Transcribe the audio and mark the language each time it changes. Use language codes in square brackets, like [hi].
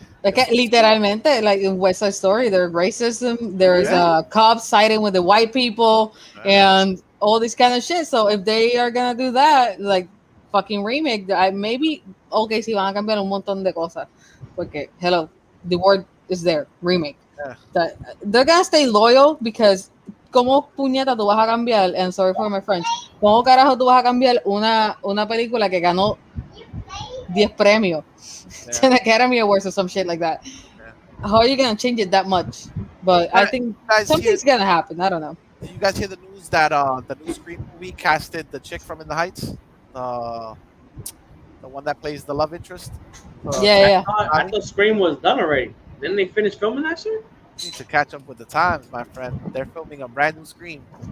[en] Like, [es] literalmente, [en] like in West Side Story, there's racism. There's cops siding with the white people and all this kind of shit. So if they are gonna do that, like, fucking remake, maybe, okay, [es] si van a cambiar un montón de cosas. Porque, [en] hello, the word is there, remake. Yeah. They're gonna stay loyal because [es] ¿cómo puñeta tú vas a cambiar? [en] And sorry for my French. [es] ¿Cómo carajo tú vas a cambiar una película que ganó 10 premios? [en] 10 Academy Awards or some shit like that. How are you gonna change it that much? But I think something's gonna happen. I don't know. Did you guys hear the news that the new Scream movie casted the chick from In the Heights, the one that plays the love interest? Yeah. I thought Scream was done already. Didn't they finish filming that shit? You need to catch up with the times, my friend. They're filming a brand new Scream.